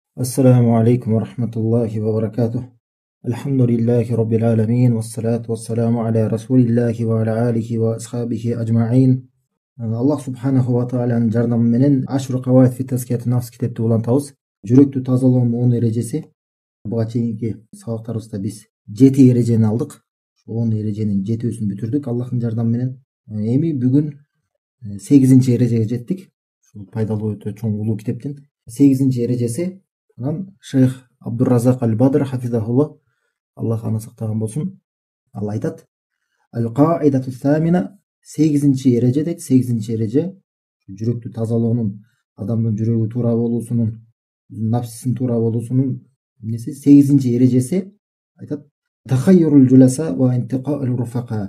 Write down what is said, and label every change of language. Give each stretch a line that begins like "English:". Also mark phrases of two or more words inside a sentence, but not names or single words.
Arabic: السلام عليكم ورحمة الله وبركاته. الحمد لله رب العالمين والصلاة والسلام على رسول الله وعلى آله وأصحابه أجمعين.
Kyrgyz: Allah
Arabic: سبحانه وتعالى'nın
Kyrgyz: жардамы менен Ashru Qawaid fi Tazkiyat Nafs kitepti улантабыз. Жүрөктү тазалоонун 10 эрежеси. Буга чейинки сабактарыбызда биз 7 эрежени алдык. 10 эреженин 7-өсүн бүтүрдүк Аллахтын жардамы менен. Эми бүгүн 8-нчи эрежеге жеттик. Ушул пайдалуу өтө чоң улуу китептин 8-нчи эрежеси. Шейх Абдурразак аль-Бадр хафизахуллах, Аллах аны сактаган болсун. Ал айтат:
Arabic: القاعدة الثامنة
Kyrgyz: 8-нчи эреже дейт. 8-нчи эреже жүрөктү тазалоонун, адамдын жүрөгү туура болуусунун, нафсисин туура болуусунун 8-нчи эрежеси айтат:
Arabic: تغيير الجلساء وانتقاء الرفقاء.